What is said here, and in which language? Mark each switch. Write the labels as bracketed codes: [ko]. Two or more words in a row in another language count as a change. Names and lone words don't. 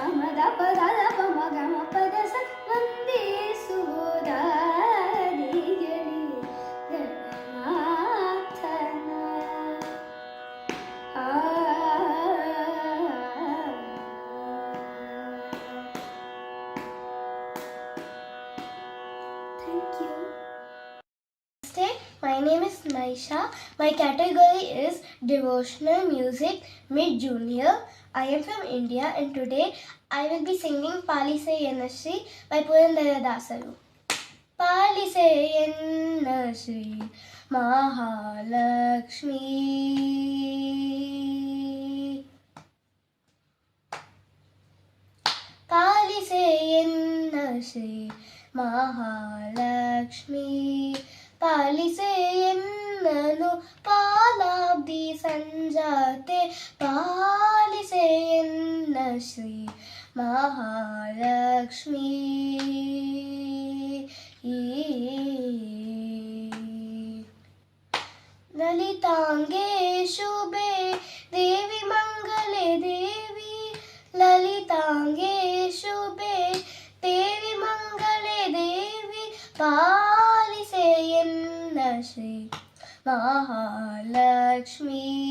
[kn] ದ ಪ ದ ದ ಪ ಮ ಗ ಮ ಪ ದ ಸ ವಂದಿಸುವುದಾದಿಯಲಿ ಜಗನ್ನಾಥನ. [en] Thank you. Namaste, my name is Naisha. My category is Devotional Music Mid-Junior. I am from India and today I will be singing Palise Yenashri by Purandara-dasaru. [kn] ಪಾಲಿಸೆ ಎನ್ನಶ್ರೀ ಮಹಾಲಕ್ಷ್ಮಿ, ಪಾಲಿಸೆ ಎನ್ನಶ್ರೀ ಮಹಾಲಕ್ಷ್ಮಿ, ಪಾಲಿಸೆ ಎನ್ನನು ಪಾಲಾಬ್ಧಿ ಸಂಜಾತೆ, ಪಾಲಿಸೆ ಎನ್ನ ಶ್ರೀ ಮಹಾಲಕ್ಷ್ಮೀ. ಲಲಿತಾಂಗೇ ಶುಭೆ ದೇವಿ ಮಂಗಲೆ ದೇವಿ, ಲಲಿತಾಂಗೇ ಶುಭೆ ದೇವಿ ಮಂಗಲೆ ದೇವಿ, ಪಾಲಿಸೆ ಎನ್ನ ಶ್ರೀ ಮಹಾಲಕ್ಷ್ಮೀ.